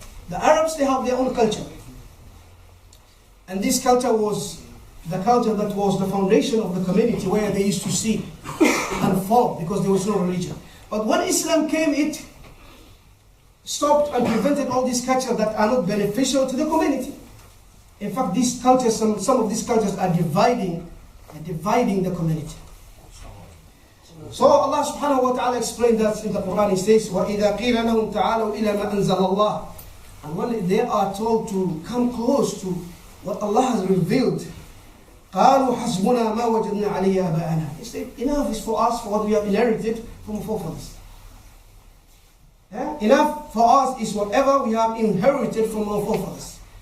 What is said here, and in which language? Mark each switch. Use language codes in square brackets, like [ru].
[en] The Arabs, they have their own culture. And this culture was the culture that was the foundation of the community, where they used to see and follow because there was no religion. But when Islam came, it stopped and prevented all these cultures that are not beneficial to the community. In fact, these cultures, some of these cultures are dividing the community. So Allah subhanahu wa ta'ala explained that in the Quran. He says, [ar] وَإِذَا قِيلَ لَهُمْ تَعَالَوْا إِلَى مَا أَنزَلَ اللَّهِ. [en] And when they are told to come close to what Allah has revealed, [ar] قالوا حسبنا ما وجدنا عليه آباءنا. [en] He said, enough is for us for what we have inherited from our forefathers. Enough for us is whatever we have inherited from our forefathers.